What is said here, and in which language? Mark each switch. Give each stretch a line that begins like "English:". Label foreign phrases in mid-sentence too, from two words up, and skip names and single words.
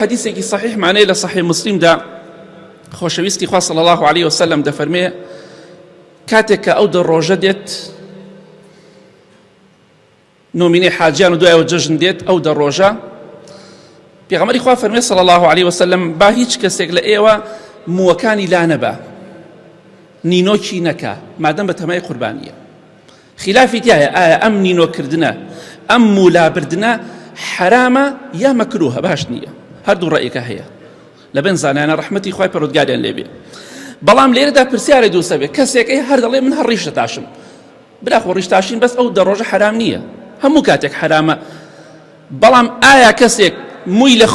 Central Kurdish: حديثێکی
Arabic: صحيح معناه
Central Kurdish: لە صحيح مسلم دا خۆشەویستی خوا
Arabic: صلى الله عليه وسلم
Central Kurdish: دەفەرمێ کاتێک کە ئەو دە ڕۆژە دێت نۆمینەی حاجیان و دوایەوە جەژن دێت ئەو دە ڕۆژە پێغەمبەری خوا فەرمێ
Arabic: صلى الله عليه وسلم
Central Kurdish: با هیچ کەسێک لە ئێوە مووەکانی لا نەبا نینۆکی نەکا مادەم بە تەمای قوربانیە خلافی تایە ئایا ئەم نینۆکردنە ئەم مولابردنە حرامە یا مەکروهە باش نییە هەردوو ڕەیەکە هەیە لەبن زانایانە ڕەحمەتی خوای پەروەردگاریان لێبێ بەڵام لێرەدا پرسیارە دووسە بێ کەسێک هەر دەڵێ من هەر ڕیش دەتاشم براخۆ ڕیش تاشین بەس ئەو دە ڕۆژە حرام نییە هەموو کاتێک حرامە بەڵام ئایا کەسێک مووی لە